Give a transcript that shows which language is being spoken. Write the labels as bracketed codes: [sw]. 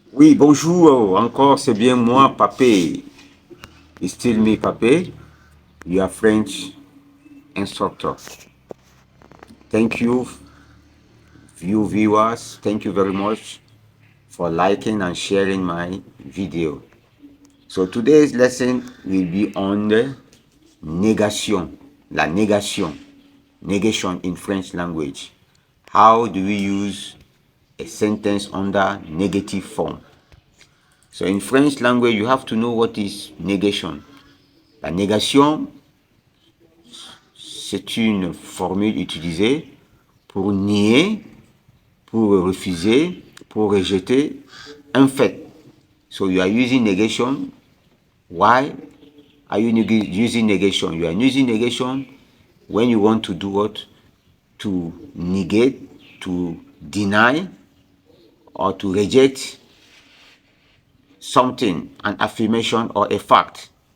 [fr] Oui, bonjour, encore c'est bien moi, Papé. [en] It's still me, Papé, your French instructor. Thank you, viewers, thank you very much for liking and sharing my video. So today's lesson will be on the négation, la négation, negation in French language. How do we use a sentence under negative form? So in French language, you have to know what is négation. [fr] La négation, c'est une formule utilisée pour nier, pour refuser, pour rejeter un fait. [en] So you are using negation. Why are you using negation? You are using negation when you want to do what? To negate, to deny, or to reject something, an affirmation or a fact.